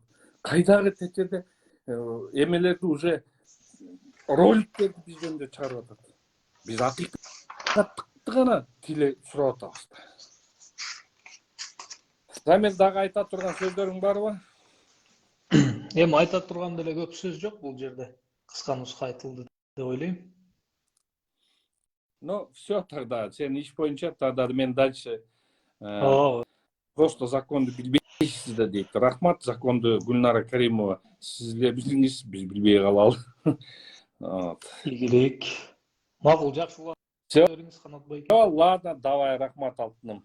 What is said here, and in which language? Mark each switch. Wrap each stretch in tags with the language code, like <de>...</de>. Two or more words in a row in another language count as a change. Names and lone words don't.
<ky>Кайдагы течеде эмелерди уже роликтерди биз жөнүндө чыгарып атат. Биз акыйкаттыкты гана тиле сурап атабыз. Замир дагы айта турган сөздөрүң барбы? Эми айта турган деле көп сөз жок бул жерде. Кыска нуска айтылды деп ойлойм.</ky> <ru>Ну, все тогда.</ru> <ky>Сен иш боюнча тогда мен дальше Ооба. просто законду билбейсиз да дейт. Рахмат, законду Гүлнара Каримова. Сизлер билиңиз, биз билбей калалы. Ийгилик. Макул, жакшы</ky> <ru>Всё.</ru> <ky>бериңиз Канат байке.</ky> <ru>Ладно, давай,</ru> <ky>рахмат алтыным.</ky>